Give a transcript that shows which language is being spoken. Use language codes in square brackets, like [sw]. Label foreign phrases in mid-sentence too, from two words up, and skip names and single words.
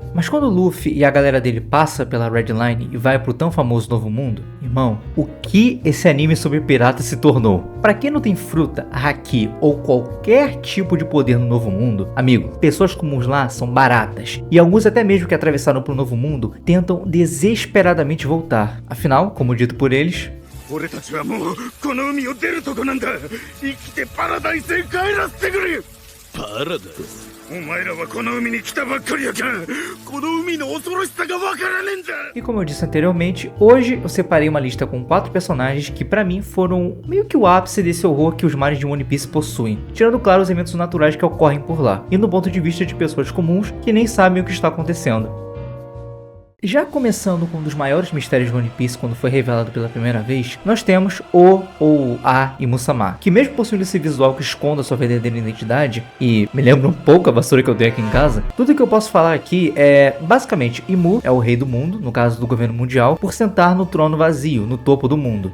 [pt] Mas quando o Luffy e a galera dele passa pela Red Line e vai pro tão famoso Novo Mundo, irmão, o que esse anime sobre pirata se tornou? Pra quem não tem fruta, haki ou qualquer tipo de poder no Novo Mundo, amigo, pessoas comuns lá são baratas, e alguns até mesmo que atravessaram pro Novo Mundo tentam desesperadamente voltar. Afinal, como dito por eles, [ja] 俺たちはもうこの海を出るとこなんだ。生きてパラダイスへ帰らせてくれ。パラダイス。お前らはこの海に来たばっかりやからこの海の恐ろしさがわからねえんだ。 [pt] E como eu disse anteriormente, hoje eu separei uma lista com 4 personagens que pra mim foram meio que o ápice desse horror que os mares de One Piece possuem, tirando claro os eventos naturais que ocorrem por lá, e no ponto de vista de pessoas comuns que nem sabem o que está acontecendo. Já começando com um dos maiores mistérios de One Piece quando foi revelado pela primeira vez, nós temos o ou a Imu-sama, que mesmo possuindo esse visual que esconda sua verdadeira identidade, e me lembra um pouco a vassoura que eu tenho aqui em casa, tudo que eu posso falar aqui é, basicamente, Imu é o rei do mundo, no caso do governo mundial, por sentar no trono vazio, no topo do mundo.